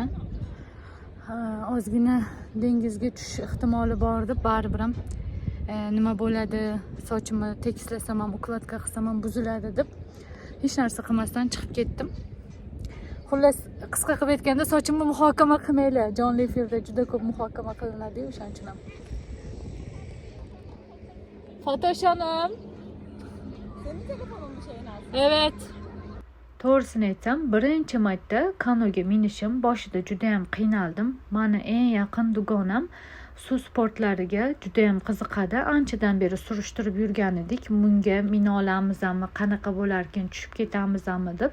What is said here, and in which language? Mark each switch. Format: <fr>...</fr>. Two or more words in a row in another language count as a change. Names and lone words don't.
<uz>Ozgina dengizga tushish ehtimoli bor deb baribir ham nima bo'ladi, sochimni tekislasam ham, ukladka qilsam ham buziladi deb hech narsa qilmasdan chiqib ketdim. Xullas, qisqa qilib aytganda, sochimni muhokama qilmaylar. Jonli efirda juda ko'p muhokama qilinadi, o'shaning uchun ham.</uz> <tr>Fatosh Hanım. Senin telefonun bu şeyin aslında. Evet.</tr> <uz>To'g'risini aytsam, birinchi marta kanoga minishim boshida juda ham qiynaldim. Meni eng yaqin dugonam suv sportlariga juda ham qiziqadi. Anchadan beri surishtirib yurgan edik. Bunga mina olamizmi, qanaqa bo'lar ekan, tushib ketamizmi deb.</uz>